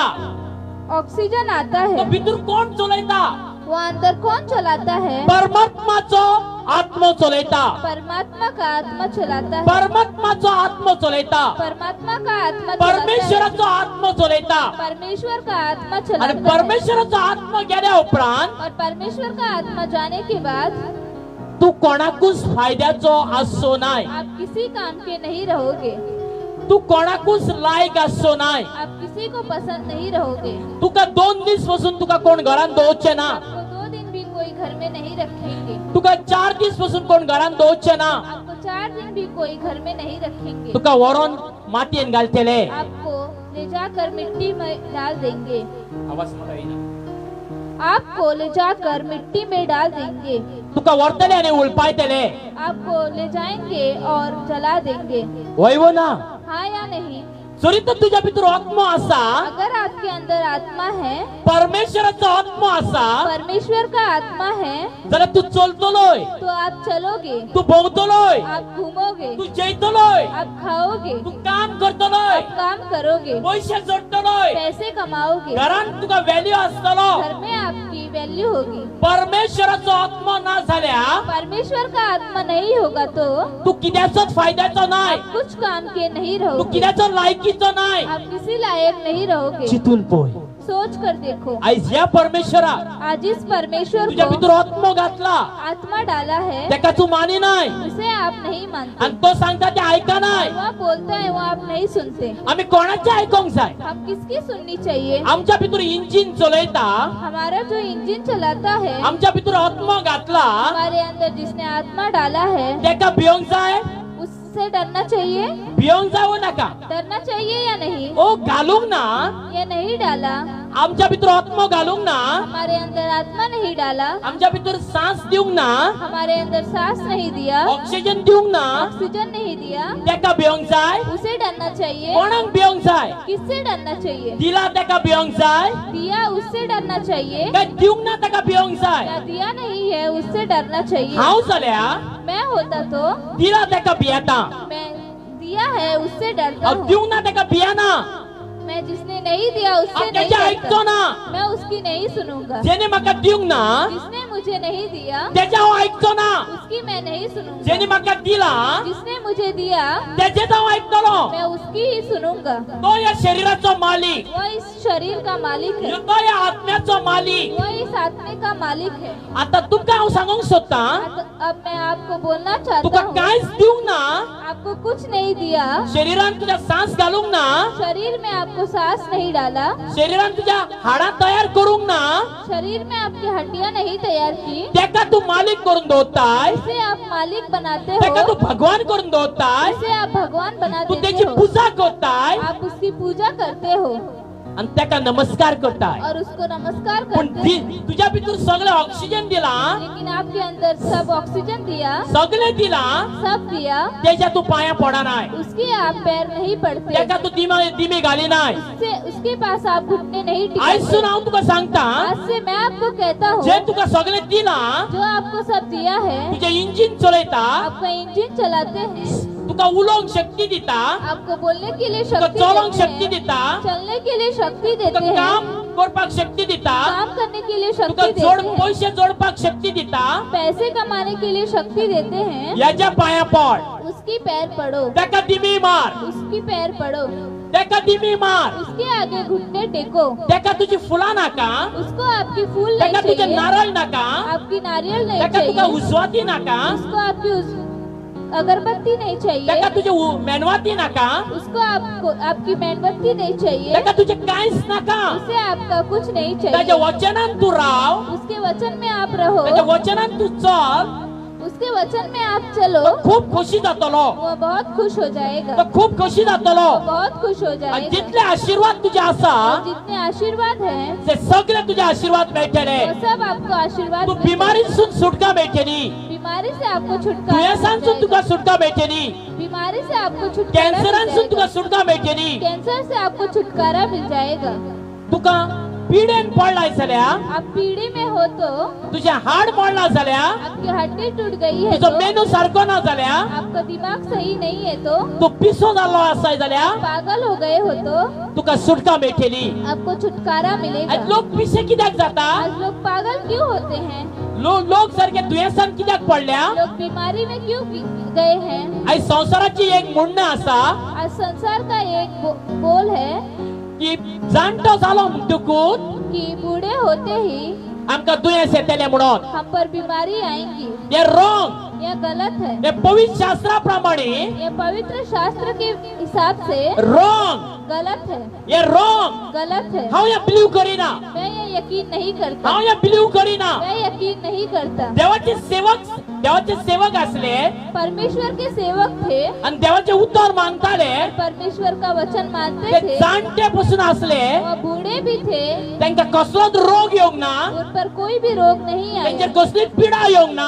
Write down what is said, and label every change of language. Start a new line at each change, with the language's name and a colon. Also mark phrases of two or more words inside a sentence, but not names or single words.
Konkani: ऑक्सीजन आता
Hindi: तो है.
Konkani: भितर कोण चलयता?
Hindi: वो अंदर कौन चलाता है?
Konkani: परमात्माचो आत्मा चलयता.
Hindi: परमात्मा का आत्मा चलाता है.
Konkani: परमात्माचो आत्मा चलयता.
Hindi: परमात्मा का आत्मा चलाता है.
Konkani: परमेश्वराचो आत्मा चलयता.
Hindi: परमेश्वर का आत्मा
Konkani: आणि
Hindi: चलाता है.
Konkani: परमेश्वराचो आत्मा गेल्या उपरांत
Hindi: और परमेश्वर का आत्मा जाने के बाद
Konkani: तू कोणाकूच फायद्याचो आसचो नाय.
Hindi: आप किसी काम के नहीं रहोगे.
Konkani: तू कोणाकूच लायक आसचो नाय.
Hindi: आप किसी को पसंद नहीं रहोगे.
Konkani: तुका 2 दीस पासून तुका कोण घरान दवरचे ना.
Hindi: आपको 2 दिन भी कोई घर में नहीं रखेंगे.
Konkani: तुका 4 दीस पासून कोण घरान दवरचे ना.
Hindi: आपको 4 दिन भी कोई घर में नहीं रखेंगे.
Konkani: तुका व्हरोन मातयेन घालतले.
Hindi: आपको ले जाकर मिट्टी में डाल देंगे.
Marathi: आवाज मला येईना.
Hindi: आपको ले जाकर मिट्टी में डाल देंगे.
Konkani: तुका व्हरतले आणि उलपायतले.
Hindi: आपको ले जाएंगे और जला देंगे.
Konkani: वयवो ना.
Hindi: हाँ या नहीं?
Konkani: जरी तर तुझ्या भितर आत्मा आसा,
Hindi: अगर आपके अंदर आत्मा है,
Konkani: परमेश्वराचो आत्मा आसा,
Hindi: परमेश्वर का आत्मा है,
Konkani: जाल्यार तू चलतलोय,
Hindi: तो आप चलोगे,
Konkani: तू भोंवतलोय,
Hindi: आप घूमोगे,
Konkani: तू जेयतलोय,
Hindi: आप खाओगे,
Konkani: तू काम करतलोय,
Hindi: आप काम करोगे,
Konkani: पैसे जोडतलोय,
Hindi: पैसे कमाओगे.
Konkani: घरान तुका व्हॅल्यू आसतलो.
Hindi: घर में आपकी वैल्यू होगी.
Konkani: परमेश्वराचो आत्मा ना झाल्या
Hindi: परमेश्वर का आत्मा नहीं होगा तो
Konkani: तू कित्याचोच फायद्याचो नाय.
Hindi: आप कुछ काम के नहीं
Konkani: तू
Hindi: रहोगे.
Konkani: कित्याचो लायकीचो नाय.
Hindi: आप किसी लायक नहीं रहोगे.
Konkani: चितून पळय.
Hindi: सोच कर देखो.
Konkani: आयज ह्या परमेश्वरा
Hindi: आज इस परमेश्वर
Konkani: तुझ्या
Hindi: को
Konkani: भितर आत्मा घातला,
Hindi: आत्मा डाला है,
Konkani: तेका तू मानी नाय.
Hindi: उसे आप नहीं मानते.
Konkani: आणि तो सांगता ते ऐका नाय.
Hindi: वो बोलता है वो आप नहीं सुनते.
Konkani: आम्ही कोणाचे ऐकूंक जाय?
Hindi: हम किसकी सुननी चाहिए?
Konkani: आमच्या भितर इंजिन चलयता,
Hindi: हमारा जो इंजन चलाता है,
Konkani: आमच्या भितर आत्मा घातला,
Hindi: हमारे अंदर जिसने आत्मा डाला है,
Konkani: तेका भिवंक जाय.
Hindi: उससे डरना चाहिए.
Konkani: भिवंक जावो नका.
Hindi: डरना चाहिए या नहीं?
Konkani: ओ घालूंक ना.
Hindi: ये नहीं डाला.
Konkani: आमच्या भितर आत्मा घालूंक ना.
Hindi: हमारे अंदर आत्मा नहीं डाला.
Konkani: आमच्या भितर सांस दिवंक ना.
Hindi: हमारे अंदर सांस नहीं दिया.
Konkani: ऑक्सिजन दिवंक ना.
Hindi: ऑक्सीजन नहीं दिया.
Konkani: तेका भिवंक जाय.
Hindi: उसे डरना चाहिए.
Konkani: कोणाक भिवंक जाय?
Hindi: किससे डरना चाहिए?
Konkani: दिला तेका भिवंक जाय.
Hindi: दिया उससे डरना चाहिए.
Konkani: काय दिवंक ना तेका भिवंक जाय.
Hindi: क्या दिया नहीं है उससे डरना चाहिए.
Konkani: हांव जाल्या
Hindi: मैं होता तो
Konkani: दिला तेका भियेता.
Hindi: मैं दिया है उससे डरता हूँ.
Konkani: दिवंक ना तेका भियेना.
Hindi: मैं जिसने नहीं दिया उससे
Konkani: हांव
Hindi: नहीं
Konkani: तेचे ऐकतो
Hindi: डरता.
Konkani: ना.
Hindi: मैं उसकी नहीं सुनूंगा.
Konkani: जेने म्हाका दिवंक ना
Hindi: जिसने मुझे नहीं दिया
Konkani: तेचे हांव ऐकतो ना.
Hindi: उसकी मैं नहीं सुनूंगा.
Konkani: जेने म्हाका दिला
Hindi: जिसने मुझे दिया
Konkani: तेचेच हांव ऐकतलो.
Hindi: मैं उसकी ही सुनूंगा.
Konkani: तो या शरीराचो मालिक,
Hindi: वो इस शरीर का मालिक है.
Konkani: तो या आत्म्याचो मालिक.
Hindi: वो इस आत्मे का मालिक है.
Konkani: आता तुका हांव सांगूंक सोदता,
Hindi: अब मैं आपको बोलना चाहता
Konkani: तुका
Hindi: हूँ,
Konkani: कांयच दिवंक ना.
Hindi: आपको कुछ नहीं दिया.
Konkani: शरीरान तुझ्या सांस घालूंक ना.
Hindi: शरीर में आपको सांस नहीं डाला.
Konkani: शरीरान तुझ्या हाडां तयार करूंक ना.
Hindi: शरीर में आपकी हड्डियां नहीं तैयार की.
Konkani: तेका तू मालिक करून दवरताय.
Hindi: इसे आप मालिक बनाते
Konkani: तेका तू
Hindi: हो.
Konkani: भगवान करून दवरताय.
Hindi: इसे आप भगवान
Konkani: तू
Hindi: बनाते
Konkani: त्याची
Hindi: हो.
Konkani: पूजा करताय
Hindi: आप उसकी पूजा करते हो
Konkani: आणि तेका नमस्कार करताय.
Hindi: और उसको नमस्कार
Konkani: पण
Hindi: करते हो.
Konkani: तुझ्या भितर सगळे ऑक्सिजन दिला,
Hindi: लेकिन आपके अंदर सब ऑक्सीजन दिया,
Konkani: सगळे दिला,
Hindi: सब दिया,
Konkani: त्याच्या तू पाया पडा नाय.
Hindi: उसके आप पैर नहीं पड़ते.
Konkani: तेका तू दिमे घाली नाय.
Hindi: उसके पास आप घुटने नहीं
Konkani: आयसून
Hindi: टिकते.
Konkani: हांव तुका सांगता,
Hindi: आज से मैं आपको कहता हूँ,
Konkani: जे तुका सगळे दिला,
Hindi: जो आपको सब दिया है,
Konkani: तुझे इंजिन चलयता,
Hindi: आपका इंजन चलाते हैं,
Konkani: तुका उलोंक शक्ती दिता,
Hindi: आपको बोलने के लिए
Konkani: तुका
Hindi: शक्ति
Konkani: चलोंक
Hindi: देते
Konkani: शक्ती
Hindi: हैं,
Konkani: दिता,
Hindi: चलने के लिए शक्ति
Konkani: तुका
Hindi: देते हैं,
Konkani: काम करपाक शक्ती दिता,
Hindi: काम करने के लिए
Konkani: तुका
Hindi: शक्ति देते हैं,
Konkani: पैसे जोडपाक शक्ती दिता.
Hindi: पैसे कमाने के लिए शक्ति देते हैं.
Konkani: याच्या पाया पड.
Hindi: उसकी पैर पड़ो.
Konkani: तेका दिमी मार.
Hindi: उसकी पैर पड़ो.
Konkani: तेका दिमी मार.
Hindi: उसके आगे घुटने टेको.
Konkani: तेका तुझी फुलां नाका.
Hindi: उसको आपकी फूल
Konkani: तेका
Hindi: नहीं
Konkani: तुझे
Hindi: चाहिए.
Konkani: नारळ नाका.
Hindi: आपकी नारियल नहीं
Konkani: तेका तुका
Hindi: चाहिए.
Konkani: उजवाती नाका.
Hindi: उसको आपकी अगरबत्ती नहीं चाहिए.
Konkani: तेका तुझे मेणवाती नाका.
Hindi: उसको आपकी मेणबत्ती नहीं चाहिए.
Konkani: तेका तुझे कांयच नाका.
Hindi: उसे आपका कुछ नहीं
Konkani: त्याच्या
Hindi: चाहिए.
Konkani: वचनान तू राव.
Hindi: उसके वचन में आप रहो.
Konkani: त्याच्या वचनान तू चल.
Hindi: उसके वचन में आप चलो.
Konkani: खूप खुशी जातलो.
Hindi: वो बहुत खुश हो
Konkani: तो
Hindi: जाएगा.
Konkani: खूप खुशी जातलो.
Hindi: बहुत खुश हो
Konkani: आणि
Hindi: जाएगा.
Konkani: जितले आशीर्वाद तुझे आसा
Hindi: और जितने आशीर्वाद हैं,
Konkani: ते सगळे तुझे आशीर्वाद मेळटले.
Hindi: वो सब आपको आशीर्वाद
Konkani: तू
Hindi: मिलेगा.
Konkani: बिमारीसून सुटका मेळटली.
Hindi: बीमारी से आपको छुटकारा मिल
Konkani: दुयेंसांसून तुका
Hindi: जाएगा.
Konkani: सुटका मेळटली.
Hindi: बीमारी से आपको छुटकारा मिल
Konkani: कॅन्सरांसून तुका
Hindi: जाएगा.
Konkani: सुटका मेळटली.
Hindi: कैंसर से आपको छुटकारा मिल जाएगा.
Konkani: तुका पिडेन पडलाय जाल्यार,
Hindi: आप पीढ़ी में हो तो
Konkani: तुझे हाड मोडला जाल्यार,
Hindi: आपकी हड्डी टूट गई है
Konkani: तुझो
Hindi: तो
Konkani: मेनू सारको ना जाल्यार,
Hindi: आपका दिमाग सही नहीं है तो
Konkani: तू पिसो जाल्लो आसाय जाल्यार
Hindi: पागल हो गए हो तो
Konkani: तुका सुटका मेळटली।
Hindi: आपको छुटकारा मिलेगा।
Konkani: आज लोक पिशे कित्याक जाता?
Hindi: आज लोग पागल क्यों होते हैं?
Konkani: लोक सारखे दुयेंसान कित्याक पडल्या?
Hindi: लोग बीमारी में क्यों गए हैं?
Konkani: आज संसाराची एक म्हणणं आसा
Hindi: आज संसार का एक बोल है
Konkani: की जाणटो जालो म्हणटकूच
Hindi: कि बूढ़े होते ही
Konkani: आमकां दुयेंस येतले म्हणून।
Hindi: हम पर बीमारी आएंगी।
Konkani: हे रॉंग,
Hindi: यह गलत है।
Konkani: हे पवित्र शास्त्राप्रमाणे
Hindi: ये पवित्र शास्त्र के हिसाब से
Konkani: रॉंग,
Hindi: गलत है।
Konkani: हे रॉंग।
Hindi: गलत है।
Konkani: हांव हे बिलीव करिना,
Hindi: मैं ये यकीन नहीं करता।
Konkani: हांव हे बिलीव करिना।
Hindi: मैं यकीन नहीं करता।
Konkani: देवाचे सेवक असले
Hindi: परमेश्वर के सेवक थे
Konkani: आणि देवाचे उत्तर मागताले,
Hindi: परमेश्वर का वचन मानते
Konkani: ते
Hindi: थे।
Konkani: जाणटे पासून असले,
Hindi: वो बूढ़े भी थे,
Konkani: तांकां कसलोच रोग येवंक ना,
Hindi: उन पर कोई भी रोग नहीं आया,
Konkani: तांचेर कसलीच पिडा येवंक ना,